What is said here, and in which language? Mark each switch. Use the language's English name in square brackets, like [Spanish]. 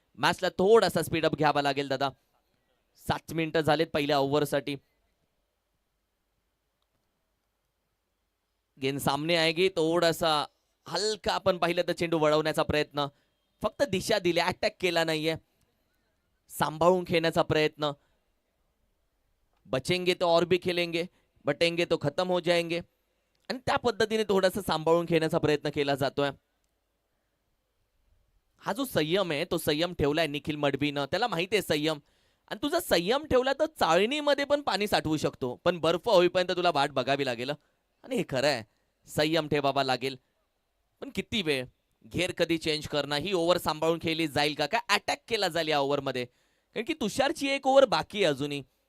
[Marathi] मॅचला थोडासा स्पीडअप घ्यावा लागेल दादा. 7 मिनिटं झालेत पहिल्या ओव्हरसाठी. [Hindi] गेंद सामने आएगी. [Marathi] थोडासा हलका आपण पाहिलं तर चेंडू वळवण्याचा प्रयत्न, फक्त दिशा दिली, अटॅक केला नाहीये. सांभाळून खेळण्याचा प्रयत्न. [Hindi] बचेंगे तो और भी खेलेंगे, बटेंगे तो खत्म हो जाएंगे. [Marathi] आणि त्या पद्धतीने थोडासा सांभाळून खेळण्याचा प्रयत्न केला जातोय. हा जो संयम आहे तो संयम ठेवलाय निखिल मडवीनं. त्याला माहिती आहे संयम. आणि तुझा संयम ठेवला तर चाळणीमध्ये पण पाणी साठवू शकतो, पण बर्फ होईपर्यंत तुला वाट बघावी लागेल. आणि हे खरं आहे, संयम ठेवावा लागेल. पण किती वेळ, घेर कधी चेंज करणार, ही ओव्हर सांभाळून खेळली जाईल का, काय अटॅक केला जाईल या ओव्हर मध्ये, कारण की तुषारची एक ओव्हर बाकी आहे अजूनही.